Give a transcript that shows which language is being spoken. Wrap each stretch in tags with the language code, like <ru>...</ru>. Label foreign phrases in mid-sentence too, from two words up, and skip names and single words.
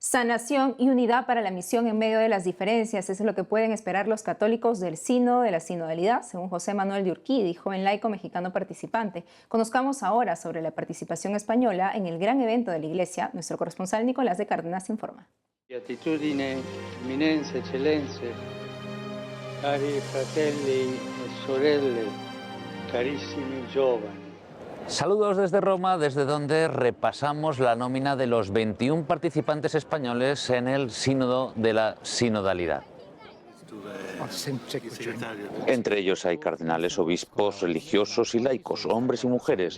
<es>Sanación y unidad para la misión en medio de las diferencias. Eso es lo que pueden esperar los católicos del Sínodo de la Sinodalidad, según José Manuel de Urquí, dijo en Laico Mexicano Participante. Conozcamos ahora sobre la participación española en el gran evento de la Iglesia. Nuestro corresponsal Nicolás de Cárdenas informa.</es> <it>Beatitudine, eminenze, eccellenze, cari fratelli e sorelle, carissimi giovani.</it> <es>Saludos desde Roma, desde donde repasamos la nómina de los 21 participantes españoles en el Sínodo de la Sinodalidad. Entre ellos hay cardenales, obispos, religiosos y laicos, hombres y mujeres.</es>